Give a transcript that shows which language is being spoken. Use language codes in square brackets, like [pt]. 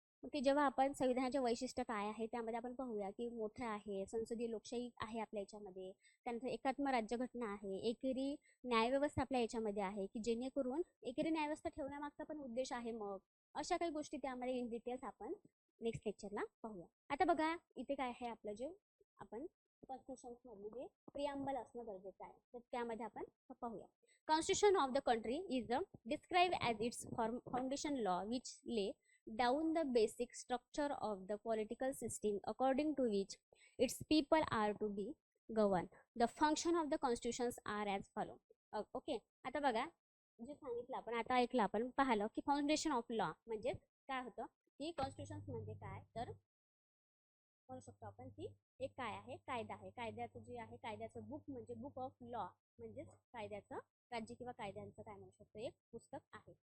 [mr] मग ते जेव्हा आपण संविधानाचे वैशिष्ट्य काय आहे त्यामध्ये आपण पाहूया की मोठं आहे, संसदीय लोकशाही आहे आपल्या याच्यामध्ये, त्यानंतर एकात्म राज्यघटना आहे, एकेरी न्यायव्यवस्था आपल्या याच्यामध्ये आहे, की जेणेकरून एकेरी न्यायव्यवस्था ठेवण्यामागचा पण उद्देश आहे. मग अशा काही गोष्टी त्यामध्ये इन डिटेल्स आपण नेक्स्ट लेक्चरला पाहूया. आता बघा इथे काय आहे, आपलं जे आपण कॉन्स्टिट्यूशन्समधले जे प्रिअम्बल असणं गरजेचं आहे, तर त्यामध्ये आपण पाहूया. [en] Constitution of the country is described as its foundation law, which lay down the basic structure of the political system according to which its people are to be governed. The function of the constitutions are as follow. [mr] Okay, आता बघा जे सांगितलं आपण, आता ऐकलं आपण, पाहिलं की फाउंडेशन ऑफ लॉ म्हणजे काय होतं, की कॉन्स्टिट्यूशन्स म्हणजे काय, तर म्हणू शकतो आपण की एक काय आहे, कायदा आहे. कायद्याचं जे आहे, कायद्याचं बुक म्हणजे बुक ऑफ लॉ, म्हणजेच कायद्याचं राज्य किंवा कायद्यांचं काय म्हणू शकतो, एक पुस्तक आहे.